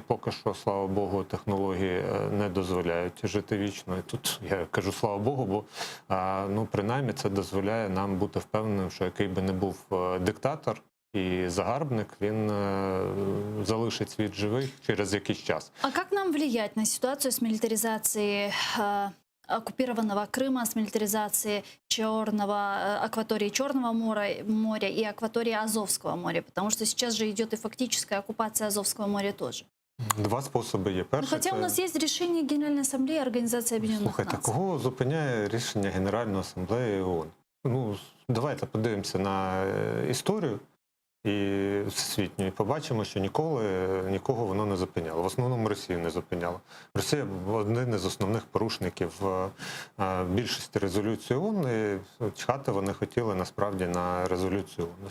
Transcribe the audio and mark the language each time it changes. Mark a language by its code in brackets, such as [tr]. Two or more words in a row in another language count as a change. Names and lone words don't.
[uk] Поки що, слава Богу, технології не дозволяють жити вічно. І тут я кажу слава Богу, бо принаймні це дозволяє нам бути впевненим, що який би не був диктатор і загарбник, він залишить світ живий через якийсь час. [ru] А как нам влиять на ситуацию с милитаризацией оккупированного Крыма, с милитаризацией акватории Черного моря и акватории Азовского моря? Потому что сейчас же идет и фактическая оккупация Азовского моря тоже. [uk] Два способи є. Перший, [ru] Хотя у нас есть решение Генеральной Ассамблеи Организации Объединенных [uk] Слухайте, [ru] Наций. [uk] кого зупиняє рішення Генеральної Асамблеї ООН? Давайте подивимося на історію і всесвітню, і побачимо, що нікого воно не зупиняло. В основному Росію не зупиняло. Росія один із основних порушників більшості резолюцій ООН, і чхати вони хотіли насправді на резолюцію ООН.